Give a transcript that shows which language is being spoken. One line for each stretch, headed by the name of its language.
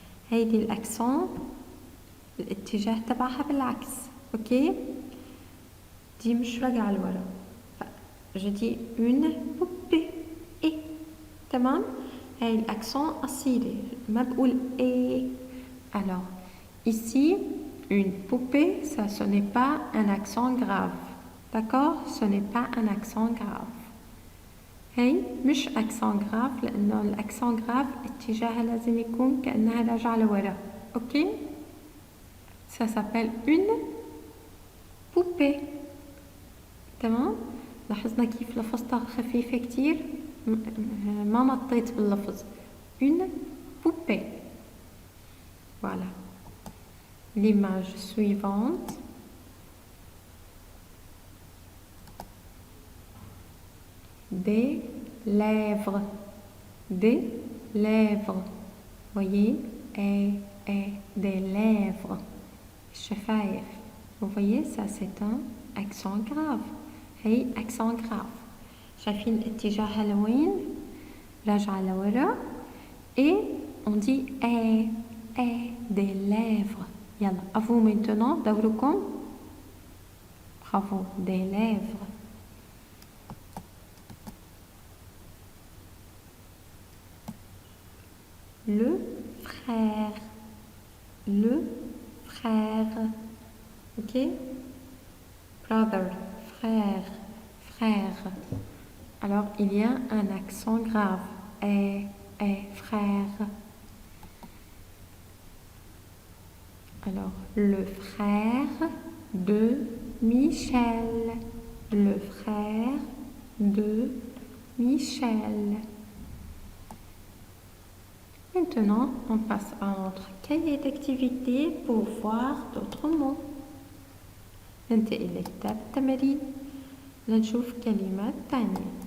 Arabic: هيدي الأكسون الاتجاه تبعها بالعكس. اوكي دي مش راجعة لورا.
French: je dis une poupée et
Arabic: تمام. هاي الأكسون أصيلي ما بقول
French: et. alors ici une poupée ça ce n'est pas un accent grave. d'accord, ce n'est pas un accent grave.
Arabic: هي مش accent grave لأنه الأكسون grave اتجاهها لازم يكون كأنها راجعة لورا. اوكي
French: ça s'appelle une poupée.
Arabic: تمام. لاحظنا كيف لفظتها خفيفة كتير ما نطيت باللفظ.
French: une poupée. voilà. l'image suivante. des lèvres. des lèvres. voyez et des lèvres.
Arabic: شفايف.
French: vous voyez ça c'est un accent grave.
Arabic: هي
French: accent grave.
Arabic: شايفين اتجاهها لوين راجعة لورا.
French: et on dit et des lèvres.
Arabic: يلا
French: à vous maintenant
Arabic: دوركم.
French: bravo. des lèvres. le frère. le frère.
English: ok brother.
French: frère. frère. alors il y a un accent grave. et frère. alors le frère de Michel. le frère de Michel. Maintenant, on passe à notre cahier d'activité pour voir d'autres mots.
Arabic: ننتقل لكتاب التمارين لنشوف كلمات تانية.